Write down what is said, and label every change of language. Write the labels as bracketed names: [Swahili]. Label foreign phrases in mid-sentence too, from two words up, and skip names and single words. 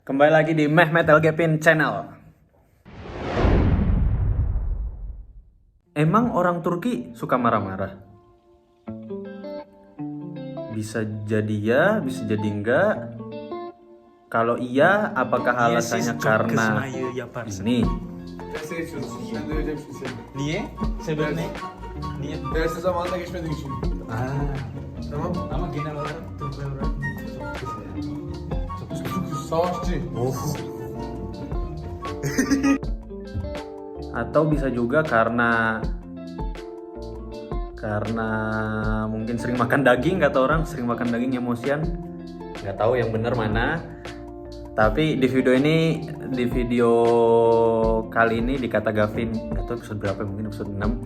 [Indonesian] Kembali lagi di Mehmet Elgepin Channel. Emang orang Turki suka marah-marah? Bisa jadi ya, bisa jadi enggak. Kalau iya, apakah [Turkish] Niye siz [Indonesian] alasannya [Turkish] çok [Indonesian] karena [Turkish] kızmayı yaparsınız? [Indonesian] ini? [Turkish] Derse geçiyorsun. Ben de öyle bir şey sevdim. Niye? Sebep ne? Niye? Derse zamanında geçmediğin için. Tamam. Ama genel olarak Türkler olarak çok kızıyor. Çok savaşçı. [Indonesian] Atau bisa juga karena mungkin sering makan daging, kata orang sering makan daging emosian. Nggak tahu yang benar mana. Tapi di video kali ini di Kata Gavin, nggak tahu episode berapa, mungkin episode 6.